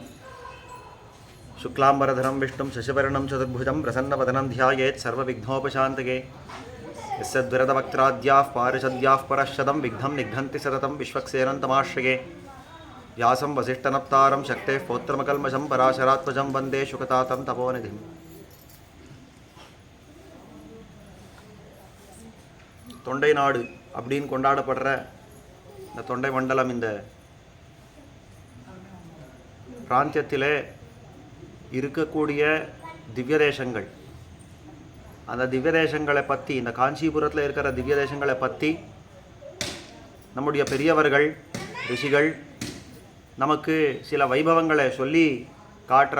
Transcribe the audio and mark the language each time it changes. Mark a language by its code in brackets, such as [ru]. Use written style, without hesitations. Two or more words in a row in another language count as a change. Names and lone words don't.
[sa] शुक्लाम्बरधरं विष्णुं शशिवर्णं चतुर्भुजं प्रसन्नवदनं ध्यायेत् सर्वविघ्नोपशान्तये। यस्य द्विरदवक्त्राद्याः पारिषद्याः परश्शतं विघ्नं निघ्नन्ति सततं विश्वक्सेनन्तमाश्रये। व्यासं वसिष्ठनप्तारं शक्तेः पौत्रमकल्मषं पराशरात्मजं वन्दे शुकतातं तपोनिधिम्। [ta] தொண்டை நாடு அப்படின்னு கொண்டாடப்படுற இந்த தொண்டை மண்டலம் இந்த பிராந்தியத்திலே இருக்கக்கூடிய திவ்ய தேசங்கள், அந்த திவ்ய தேசங்களை பற்றி, இந்த காஞ்சிபுரத்தில் இருக்கிற திவ்ய தேசங்களை பற்றி நம்முடைய பெரியவர்கள் ரிஷிகள் நமக்கு சில வைபவங்களை சொல்லி காட்டுறா.